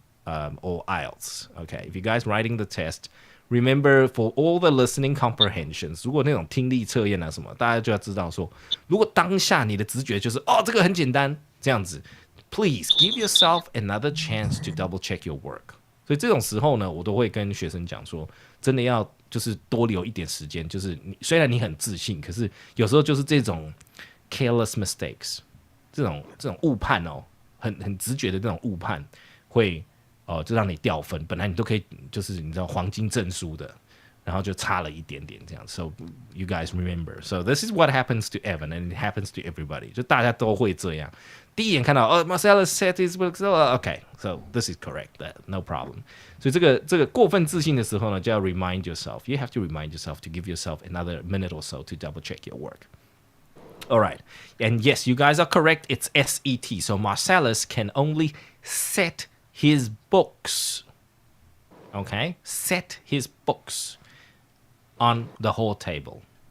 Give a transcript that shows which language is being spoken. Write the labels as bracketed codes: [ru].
[en] or IELTS. Okay, if you guys writing the test, remember for all the listening comprehensions， [zh] 如果那种听力测验啊什么，大家就要知道说，如果当下你的直觉就是这个很简单这样子 [en] ，please give yourself another chance to double check your work。 [zh] 所以这种时候呢，我都会跟学生讲说，真的要就是多留一点时间，就是虽然你很自信，可是有时候就是这种 [en] careless mistakes， [zh] 这种误判很直觉的这种误判会就让你掉分，本来你都可以就是你知道黄金证书的，然后就差了一点点这样。 [en] So you guys remember. So this is what happens to Evan, and it happens to everybody. [zh] 就大家都会这样。第一眼看到 [en] Marcellus said his book, okay, so this is correct, no problem. [zh] 所以这个过分自信的时候呢，就要 [en] remind yourself. You have to remind yourself to give yourself another minute or so to double check your work. All right, and yes, you guys are correct. It's SET. So Marcellus can only set his books. Okay, set his books on the whole table.